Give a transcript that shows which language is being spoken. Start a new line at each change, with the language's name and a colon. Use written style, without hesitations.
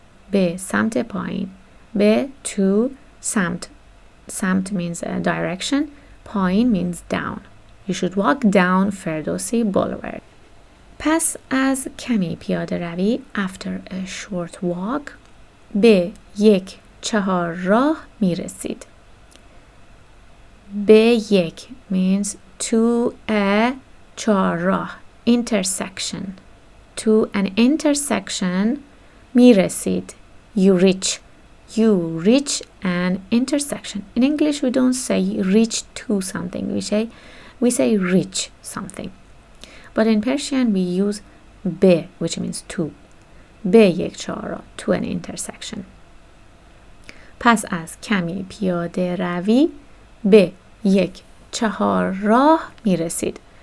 Persian: به سمت پایین به to سمت
English: means direction
Persian: پایین
English: means down you should walk down
Persian: فردوسی بولوارد پس از کمی پیاده روی
English: after a short walk
Persian: به یک چهارراه می رسید. به یک
English: means to a چهارراه intersection. To an intersection میرسید. You reach. You reach an intersection. In English, we don't say reach to something. We say reach something. But in Persian, we use be, which means to.
Persian: به یک چهارراه.
English: To an intersection.
Persian: پس از کمی پیاده روی به یک چهارراه میرسید.